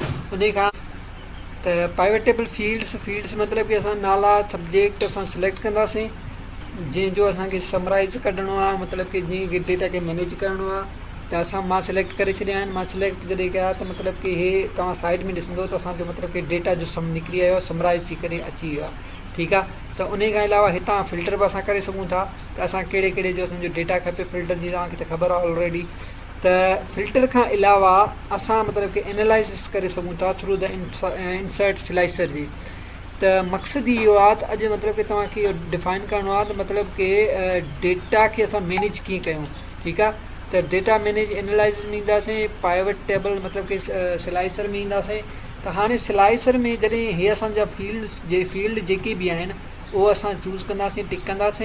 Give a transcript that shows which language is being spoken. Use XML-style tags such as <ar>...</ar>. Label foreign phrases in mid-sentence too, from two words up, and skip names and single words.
<sd>उन खां त</sd> <en>pivot table fields</en> <sd>मतिलबु कि असां नाला सब्जेक्ट असां सिलेक्ट कंदासीं, जंहिंजो असांखे समराइज़ कढिणो आहे, मतिलबु कि जीअं डेटा खे मैनेज करिणो आहे। त मां सिलेक्ट करे छॾिया आहिनि। मां सिलेक्ट जॾहिं कया त मतिलबु कि हे तव्हां साइड में ॾिसंदो त असांजो मतिलबु कि डेटा जो सम निकिरी आयो, समराइज़ थी करे अची वियो आहे। ठीकु आहे। त उन खां अलावा हितां फिल्टर बि असां करे सघूं था त असां कहिड़े कहिड़े जो असांजो डेटा खपे फिल्टर जी, तव्हांखे त ख़बर आहे ऑलरेडी। त फिल्टर खां अलावा असां मतिलबु कि एनालाइसिस करे सघूं था</sd> <en>through the insert slicer</en> <sd>जी। त मक़सदु इहो आहे त अॼु मतिलबु कि तव्हांखे इहो डिफाइन करिणो आहे त मतिलबु कि डेटा खे असां मैनेज कीअं कयूं। ठीकु आहे। त</sd> <en>data manage analysis</en> <sd>में ईंदासीं,</sd> <en>pivot table</en> <sd>मतिलबु कि स्लाइसर में ईंदासीं। त हाणे स्लाइसर में जॾहिं इहे असांजा फील्ड जेके बि आहिनि उहो असां चूज़ कंदासीं, टिक कंदासीं।</sd>